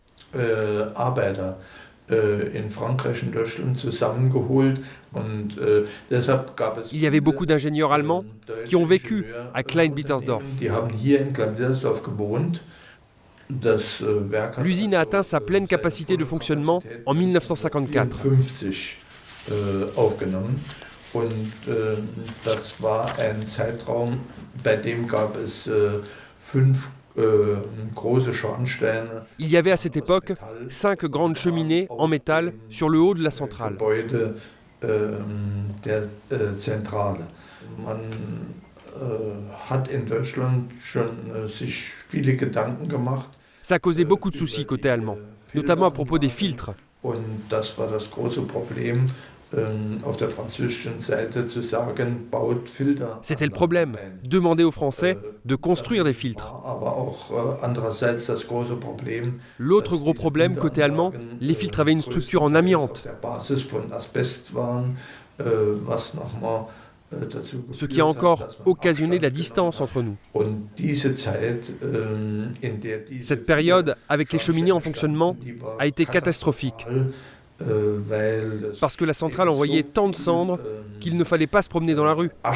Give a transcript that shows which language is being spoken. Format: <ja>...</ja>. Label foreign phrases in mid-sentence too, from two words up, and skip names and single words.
<fr>Il y avait beaucoup d'ingénieurs allemands qui ont vécu à Klein-Bittersdorf. L'usine a atteint sa pleine capacité de fonctionnement en 1954.</fr> <de>Das war ein Zeitraum, bei dem gab es 5 große Schornsteine.</de> <fr>Il y avait à cette époque 5 grandes cheminées en métal sur le haut de la centrale.</fr> <de>Gebäude der Zentrale. Man hat in Deutschland schon sich viele Gedanken gemacht.</de> <fr>Ça a causé beaucoup de soucis côté allemand, notamment à propos des filtres.</fr> <de>Und das war das große Problem auf der französischen Seite zu sagen, baut Filter.</de> <fr>C'était le problème, demander aux Français de construire des filtres.</fr> <de>Aber auch andererseits das große Problem.</de> <fr>L'autre gros problème côté allemand, les filtres avaient une structure en amiante,</fr> <de>Der Basis von Asbest waren, was nochmal</de> <fr>ce qui a encore occasionné la distance entre nous. Cette période, avec les cheminées en fonctionnement, a été catastrophique, parce que la centrale envoyait tant de cendres qu'il ne fallait pas se promener dans la rue.</fr>